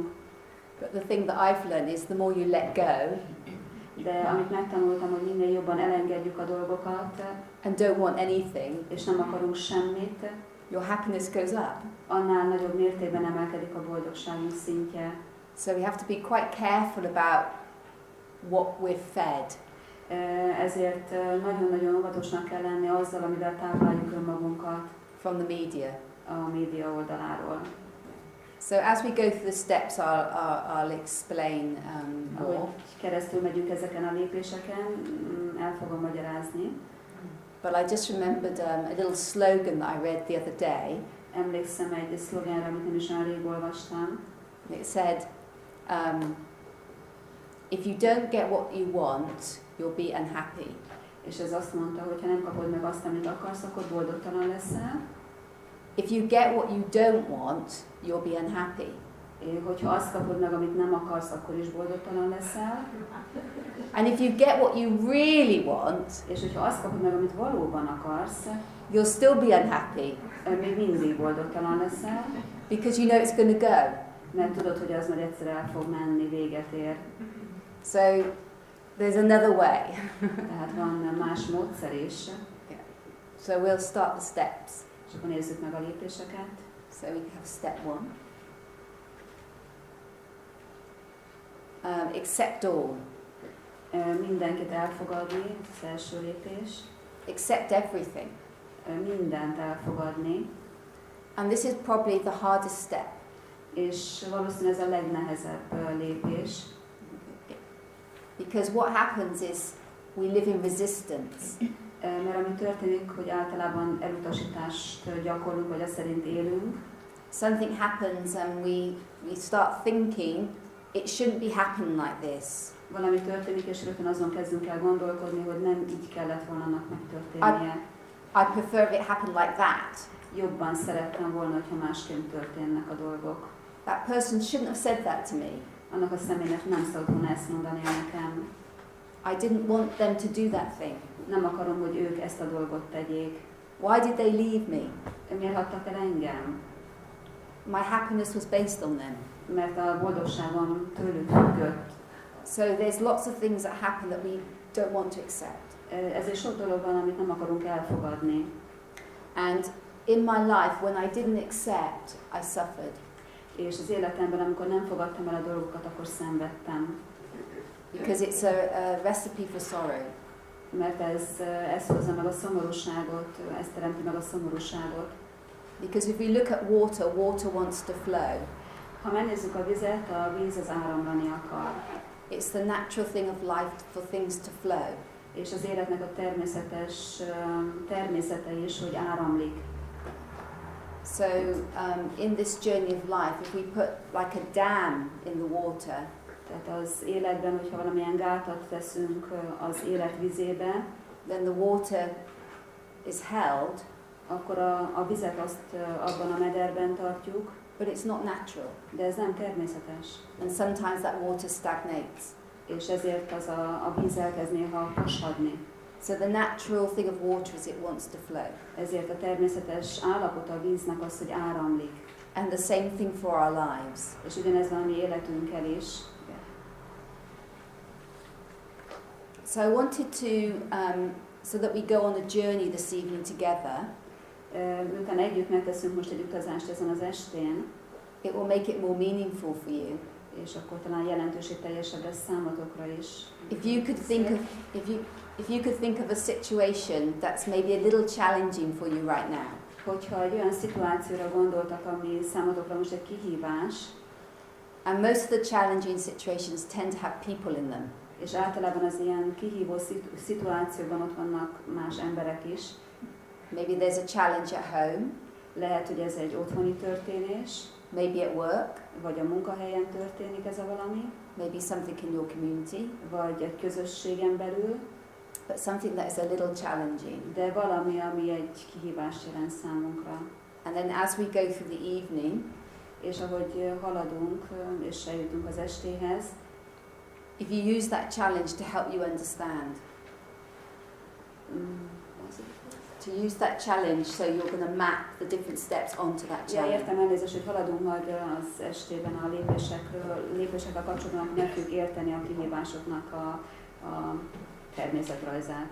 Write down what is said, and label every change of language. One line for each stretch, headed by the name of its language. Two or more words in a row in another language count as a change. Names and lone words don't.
English: But the thing that I've learned is the more you let go,
Hungarian: de amit megtanultam, hogy minél jobban elengedjük a dolgokat,
English: and don't want anything,
Hungarian: és nem akarunk semmit,
English: your happiness goes up.
Hungarian: Annál nagyobb mértékben emelkedik a boldogságunk szintje.
English: So we have to be quite careful about what we're fed.
Hungarian: Ezért nagyon-nagyon óvatosnak kell lenni azzal, amivel tápláljuk önmagunkat
English: from the media.
Hungarian: A média oldaláról.
English: So as we go through the steps, I'll explain more.
Hungarian: Ahogy keresztül megyünk ezeken a lépéseken, el fogom magyarázni.
English: But I just remembered a little slogan that I read the other day.
Hungarian: Emlékszem egy szlogenre, amit nem is olyan rég olvastam.
English: It said, if you don't get what you want, you'll be unhappy.
Hungarian: És ez azt mondta, hogy ha nem kapod meg azt, amit akarsz, akkor boldogtalan leszel.
English: If you get what you don't want, you'll be unhappy.
Hungarian: Hogyha azt kapod meg, amit nem akarsz, akkor is boldogtalan leszel.
English: And if you get what you really want,
Hungarian: És hogyha azt kapod meg, amit valóban akarsz,
English: you'll still be unhappy
Hungarian: még mindig boldogtalan leszel,
English: because you know it's going to go.
Hungarian: mert tudod, hogy az majd egyszer el fog menni, véget ér.
English: So there's another way.
Hungarian: Tehát van más módszer is.
English: So we'll start the steps.
Hungarian: És akkor nézzük meg a lépéseket.
English: So we have step 1. Accept all.
Hungarian: Mindenkit elfogadni, az első lépés.
English: Accept everything.
Hungarian: Mindent elfogadni.
English: And this is probably the hardest step.
Hungarian: És valószínűleg ez a legnehezebb lépés.
English: Because what happens is we live in resistance.
Hungarian: Mert ami történik, hogy általában elutasítást gyakorlunk, vagy azt szerint élünk.
English: Something happens and we start thinking it shouldn't be happening like this.
Hungarian: Valami történik, és rögtön azon kezdünk el gondolkodni, hogy nem így kellett volna annak megtörténnie.
English: I prefer if it happened like that.
Hungarian: Jobban szerettem volna, hogyha másként történnek a dolgok.
English: That person shouldn't have said that to me.
Hungarian: Annak a személynek nem szabad volna ezt mondani nekem.
English: I didn't want them to do that thing.
Hungarian: Nem akarom, hogy ők ezt a dolgot tegyék.
English: Why did they leave me?
Hungarian: Miért hagytak el engem?
English: My happiness was based on them.
Hungarian: Mert a boldogságom tőlük függött.
English: So there's lots of things that happen that we don't want to accept.
Hungarian: Ezért sok dolog van, amit nem akarunk elfogadni.
English: And in my life, when I didn't accept, I suffered.
Hungarian: És az életemben, amikor nem fogadtam el a dolgokat, akkor szenvedtem.
English: Because it's a recipe for sorrow.
Hungarian: Mert ez hozza meg a szomorúságot, ez teremti meg a szomorúságot.
English: Because if we look at water, water wants to flow.
Hungarian: Ha megnézzük a vizet, a víz az áramlani akar.
English: It's the natural thing of life for things to flow.
Hungarian: És az életnek a természetes természete is, hogy áramlik.
English: So in this journey of life, if we put like a dam in the water,
Hungarian: tehát az életben, hogyha valamilyen gátat teszünk az élet vizébe,
English: then the water is held,
Hungarian: akkor a vizet azt abban a mederben tartjuk,
English: but it's not natural.
Hungarian: de ez nem természetes.
English: And sometimes that water stagnates.
Hungarian: És ezért az a víz elkezd néha hasadni.
English: So the natural thing of water is it wants to flow.
Hungarian: Ezért a természetes állapota a víznek az, hogy áramlik.
English: And the same thing for our lives.
Hungarian: És ugyanez van a mi életünkkel is.
English: So I wanted to, so that we go on a journey this evening together.
Hungarian: Miután együtt megteszünk most egy utazást ezen az estén,
English: it will make it more meaningful for you.
Hungarian: És akkor talán jelentőségteljesebb lesz számotokra is.
English: If you could think of a situation that's maybe a little challenging for you right now.
Hungarian: Hogyha egy olyan szituációra gondoltak, ami számotokra most egy kihívás,
English: and most of the challenging situations tend to have people in them.
Hungarian: És általában az ilyen kihívó szituációban ott vannak más emberek is.
English: Maybe there's a challenge at home.
Hungarian: Lehet, hogy ez egy otthoni történés.
English: Maybe at work.
Hungarian: Vagy a munkahelyen történik ez a valami.
English: Maybe something in your community.
Hungarian: Vagy egy közösségen belül.
English: But something that is a little challenging.
Hungarian: De valami, ami egy kihívást jelent számunkra.
English: And then as we go through the evening,
Hungarian: és ahogy haladunk és eljutunk az estéhez,
English: if you use that challenge to help you understand. To use that challenge so you're going to map the different steps onto that challenge.
Hungarian: Ja, értem, elnézést, hogy haladunk majd az estében a lépésekkel kapcsolatban, hogy meg tudjuk érteni a kihívásoknak a természetrajzát.